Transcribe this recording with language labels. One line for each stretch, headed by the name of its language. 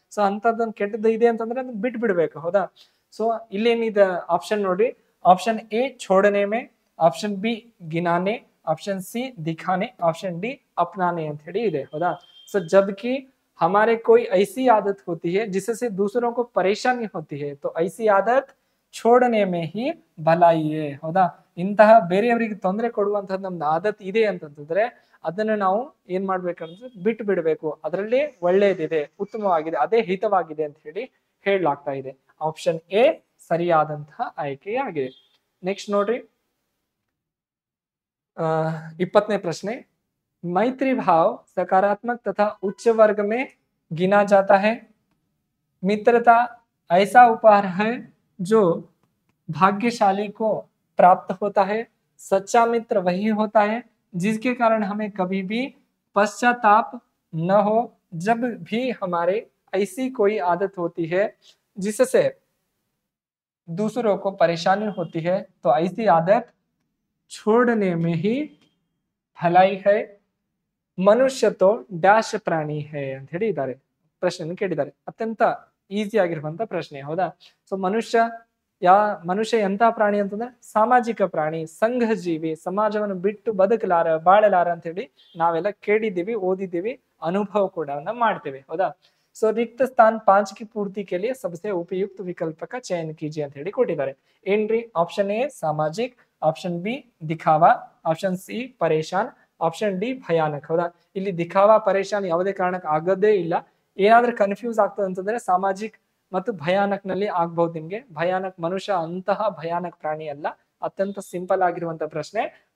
Kannada: So ಅಂತದನ್ನ ಕೆಟ್ಟದ್ದು ಇದೆ ಅಂತಂದ್ರೆ ಅದನ್ನ ಬಿಟ್ಟು ಬಿಡ್ಬೇಕು. ಹೌದಾ? ಸೊ ಇಲ್ಲೇನಿದೆ ಆಪ್ಷನ್ ನೋಡ್ರಿ, ಆಪ್ಷನ್ ಎ छोड़ने में, ಆಪ್ಷನ್ ಬಿ गिनाने, ಆಪ್ಷನ್ ಸಿ दिखाने, ಆಪ್ಷನ್ ಡಿ अपनाने ಅಂತ ಹೇಳಿ ಇದೆ. ಹೌದಾ?
Hindi: सो जबकि हमारे कोई ऐसी आदत होती है जिससे दूसरों को परेशानी होती है, तो ऐसी आदत छोड़ने में ही भलाई है.
Kannada: ಹೌದಾ? ಇಂತಹ ಬೇರೆಯವರಿಗೆ ತೊಂದರೆ ಕೊಡುವಂತಹದ್ದು ನಮ್ದು ಆದತ್ ಇದೆ ಅಂತಂದ್ರೆ ಅದನ್ನ ನಾವು ಏನ್ ಮಾಡ್ಬೇಕಂದ್ರೆ ಬಿಟ್ಟು ಬಿಡಬೇಕು, ಅದರಲ್ಲಿ ಒಳ್ಳೇದಿದೆ, ಉತ್ತಮವಾಗಿದೆ, ಅದೇ ಹಿತವಾಗಿದೆ ಅಂತ ಹೇಳಿ ಹೇಳಲಾಗ್ತಾ ಇದೆ. ಆಪ್ಷನ್ ಎ ಸರಿಯಾದಂತಹ ಆಯ್ಕೆಯಾಗಿದೆ. ನೆಕ್ಸ್ಟ್ ನೋಡ್ರಿ, 20ನೇ ಪ್ರಶ್ನೆ.
Hindi: मैत्री भाव सकारात्मक तथा उच्च वर्ग में गिना जाता है. मित्रता ऐसा उपहार है जो भाग्यशाली को प्राप्त होता है. सच्चा मित्र वही होता है जिसके कारण हमें कभी भी पश्चाताप न हो, जब भी हमारे ऐसी कोई आदत होती है जिससे दूसरों को परेशानी होती है, तो ऐसी आदत छोड़ने में ही भलाई है. ಮನುಷ್ಯ ತೋ ಡ್ಯಾಶ್ ಪ್ರಾಣಿ ಹೇ
Kannada: ಅಂತ ಹೇಳಿದ್ದಾರೆ. ಪ್ರಶ್ನೆ ಕೇಳಿದ್ದಾರೆ, ಅತ್ಯಂತ ಈಸಿ ಆಗಿರುವಂತ ಪ್ರಶ್ನೆ. ಹೌದಾ? ಸೊ ಮನುಷ್ಯ ಎಂತ ಪ್ರಾಣಿ ಅಂತಂದ್ರೆ ಸಾಮಾಜಿಕ ಪ್ರಾಣಿ, ಸಂಘ ಜೀವಿ, ಸಮಾಜವನ್ನು ಬಿಟ್ಟು ಬಾಳಲಾರ ಅಂತ ಹೇಳಿ ನಾವೆಲ್ಲ ಕೇಳಿದ್ದೀವಿ, ಓದಿದ್ದೀವಿ, ಅನುಭವ ಕೂಡ ಮಾಡ್ತೇವೆ. ಹೌದಾ?
Hindi: ಸೊ रिक्त स्थान 5 की पूर्ति के लिए सबसे उपयुक्त विकल्प का चयन कीजिए
Kannada: ಅಂತ ಹೇಳಿ ಕೊಟ್ಟಿದ್ದಾರೆ. ಏನ್ರಿ? Option A ಸಾಮಾಜಿಕ್, option B ದಿಖಾವಾ, option C ಪರೇಶಾನ್, option D ಭಯಾನಕ್. ಹೌದಾ? ಇಲ್ಲಿ ದಿಖಾವಾ ಪರೇಶಾನ್ ಯಾವುದೇ ಕಾರಣಕ್ಕೆ ಆಗೋದೇ ಇಲ್ಲ. ಏನಾದ್ರೂ ಕನ್ಫ್ಯೂಸ್ ಆಗ್ತದೆ ಅಂತಂದ್ರೆ ಸಾಮಾಜಿಕ್ ಮತ್ತು ಭಯಾನಕ್ ನಲ್ಲಿ ಆಗ್ಬಹುದು ನಿಮ್ಗೆ. ಭಯಾನಕ್, ಮನುಷ್ಯ ಅಂತಹ ಭಯಾನಕ್ ಪ್ರಾಣಿ ಅಲ್ಲ, ಅತ್ಯಂತ ಸಿಂಪಲ್ ಆಗಿರುವಂತ ಪ್ರಶ್ನೆ.